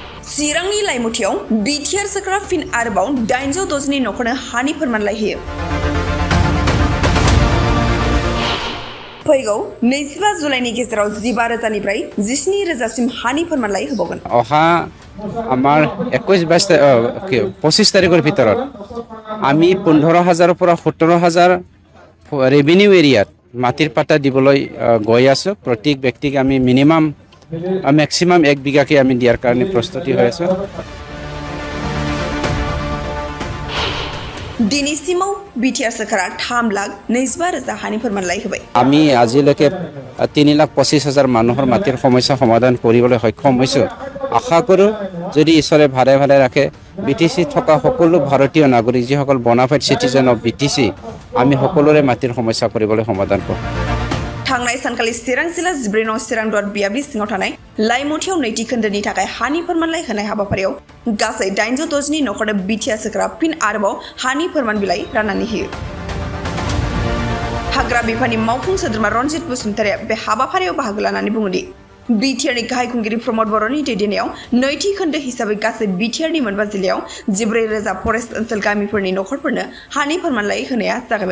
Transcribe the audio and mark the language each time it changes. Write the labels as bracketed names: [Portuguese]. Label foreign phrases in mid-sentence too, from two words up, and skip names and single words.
[Bodo] चिरांनि लाइमुथियाव बिटिआर सोरखारा फिन आरोबाव 810 नखरनो हानि फोरमानलाइ होयो। फैगौ 25 जुलाइनि गेजेराव 15,000निफ्राय 17,000सिम हानि फोरमानलाइ होबावगोन। [Assamese] অহা আমাৰ 25 তাৰিখৰ ভিতৰত আমি 15,000ৰ পৰা 17,000 ৰেভিনিউ এৰিয়াত মাটিৰ পাটা দিবলৈ গৈ আছোঁ। প্ৰত্যেক ব্যক্তিক আমি মেক্সিমাম 1 বিঘাকে আমি দিয়াৰ কাৰণে প্ৰস্তুতি হৈ আছোঁ। [Bodo] दिनैसिमाव बिटिआर सोरखारा 3,25,000 हानि फोरमानलाइ होबाय। [Assamese] আমি আজিলৈকে 3,25,000 মানুহৰ মাটিৰ সমস্যা সমাধান কৰিবলৈ সক্ষম হৈছোঁ। আশা কৰোঁ যদি ঈশ্বৰে ভালে ভালে ৰাখে বিটিচি থকা সকলো ভাৰতীয় নাগৰিক যিসকল [English] bona fide citizen of BTC [Assamese] আমি সকলোৰে মাটিৰ সমস্যা কৰিবলৈ সমাধান কৰিম। [Bodo] थांनाय सानखालि चिरां जिल्ला 14 नं चिरां दुवार बियाबि सिङाव थानाय लाइमुथियाव नैथि खोन्दोनि थाखाय हानि फोरमानलाइ होनाय हाबाफारियाव गासै 810 नखरनो बिटिआर सोरखारा फिन आरोबाव हानि फोरमान बिलाइ राननानै होयो। हाग्रा बिफाननि मावफुं सोद्रोमा रनजित बसुमतारिया बे हाबाफारियाव बाहागो लानानै बुङोदि बिटिआरनि गाहाय खुंगिरि प्रमद बर'नि दैदेननायाव नैथि खोन्दो हिसाबै गासै बिटिआरनि मोनबा जिल्लायाव 14,000 फरेस्ट ओनसोल गामिफोरनि नखरफोरनो हानि फोरमानलाइ होनाया जागायबाय।